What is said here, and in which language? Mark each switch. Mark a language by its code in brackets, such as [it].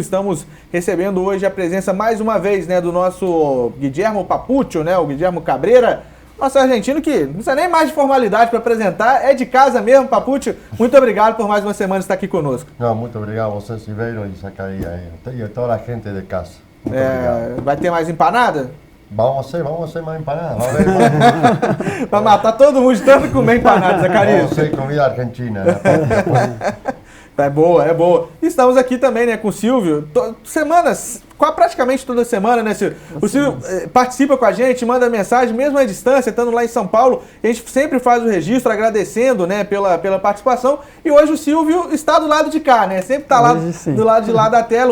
[pt] Estamos recebendo hoje a presença mais uma vez, né, do nosso Guilhermo Papuccio, né, o Guilhermo Cabreira, nosso argentino que não precisa nem mais de formalidade para apresentar, é de casa mesmo. Papuccio, muito obrigado por mais uma semana estar aqui conosco. Não, muito obrigado a você, Silveiro, e Zacarias, e toda a gente de casa. Muito obrigado. Vai ter mais empanada? [es] Vamos hacer más empanadas. [pt] Vai matar todo mundo de tanto comer empanada, Zacarias. [es] Vamos hacer comida argentina. [pt] Né? É boa. Estamos aqui também, né, com o Silvio. Praticamente toda semana, né, Silvio? O Silvio participa com a gente, manda mensagem, mesmo à distância, estando lá em São Paulo. A gente sempre faz o registro, agradecendo, né, pela participação. E hoje o Silvio está do lado de cá, né? Sempre está lá do lado de lá da tela.